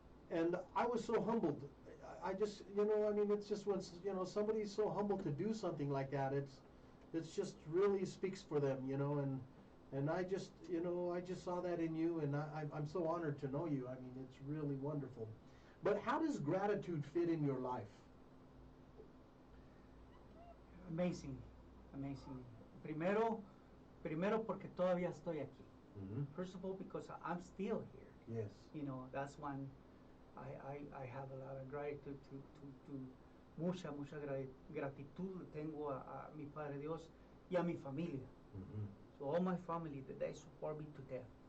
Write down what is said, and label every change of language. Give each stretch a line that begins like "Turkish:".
English: And I was so humbled. I just, you know, I mean, it's just when, you know, somebody's so humble to do something like that, it's just really speaks for them, you know, and I just, you know, I just saw that in you, and I'm so honored to know you. I mean, it's really wonderful. But how does gratitude fit in your life? Amazing, amazing.
Spanish: Primero porque todavía estoy aquí.
English: First of all, because I'm still here. Yes. You know, that's when I have a lot of gratitude to
Spanish: mucha gratitud tengo a mi Padre Dios y a mi familia.
English: So all my family, that they support me to death.